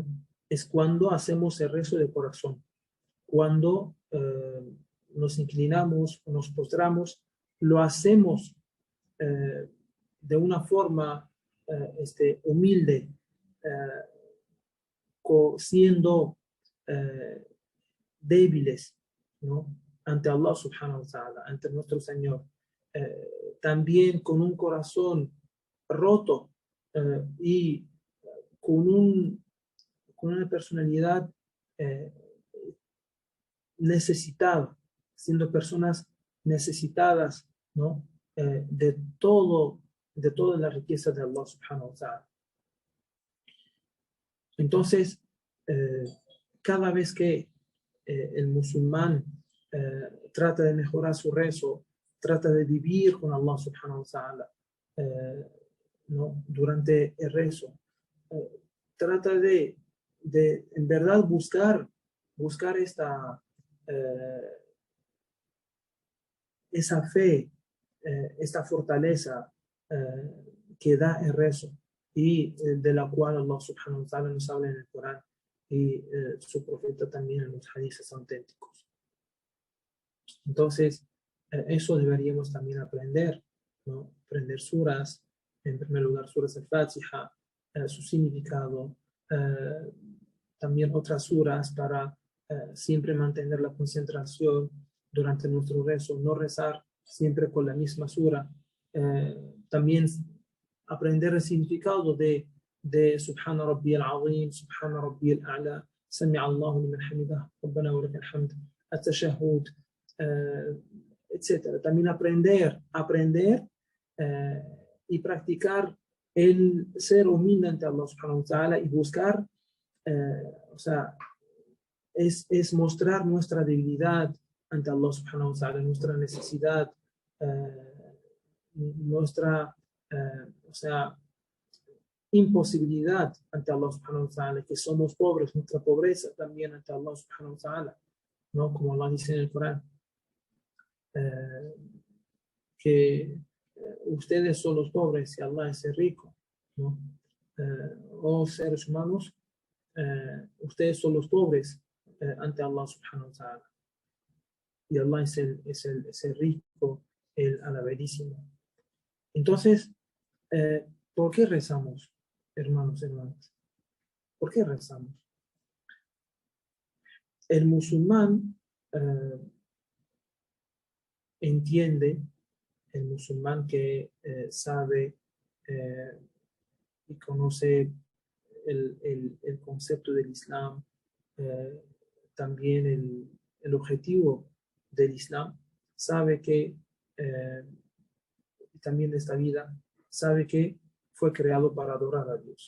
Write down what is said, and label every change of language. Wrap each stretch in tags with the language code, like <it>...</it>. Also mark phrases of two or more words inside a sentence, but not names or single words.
<es>Es cuando hacemos el rezo de corazón, cuando nos inclinamos, nos postramos, lo hacemos de una forma humilde, siendo débiles, ¿no? Ante Allah</es> <ar>سبحانه وتعالى,</ar> <es>ante nuestro Señor. También con un corazón roto y con una personalidad necesitada, siendo personas necesitadas, ¿no? de toda la riqueza de Allah</es> <ar>سبحانه وتعالى.</ar> <es>Entonces, cada vez que el musulmán trata de mejorar su rezo, trata de vivir con Allah</es> <ar>سبحانه وتعالى,</ar> <es>¿no? Durante el rezo, trata de en verdad buscar esa fe, esta fortaleza que da el rezo y de la cual Allah</es> <ar>سبحانه وتعالى</ar> <es>nos habla en el Corán y su profeta también en los hadices auténticos. Entonces, eso deberíamos también aprender, ¿no? Aprender suras, en primer lugar suras al-Fatiha, su significado, también otras suras para siempre mantener la concentración durante nuestro rezo, no rezar siempre con la misma sura. También aprender el significado de</es> <ar>سبحان ربي العظيم، سبحان ربي الأعلى، سمع الله لمن حمده، ربنا ولك الحمد,</ar> <es>At-Tashahhud, etc. También aprender y practicar el ser humilde ante Allah</es> <ar>سبحانه وتعالى</ar> <es>y buscar, o sea, es mostrar nuestra debilidad ante Allah</es> <ar>سبحانه وتعالى,</ar> <es>nuestra necesidad, nuestra, o sea, imposibilidad ante Allah</es> <ar>سبحانه وتعالى,</ar> <es>que somos pobres, nuestra pobreza también ante Allah</es> <ar>سبحانه وتعالى,</ar> <es>¿no? Como Allah dice en el Corán, que ustedes son los pobres y Allah es el rico, ¿no? Oh seres humanos, ustedes son los pobres ante Allah</es> <ar>سبحانه وتعالى</ar> <es>y Allah es el rico, el alaberísimo. Entonces, ¿por qué rezamos, hermanos, hermanas? ¿Por qué rezamos? El musulmán entiende, el musulmán que sabe y conoce el concepto del Islam, también el objetivo del Islam, sabe que también de esta vida, sabe que fue creado para adorar a Dios.</es>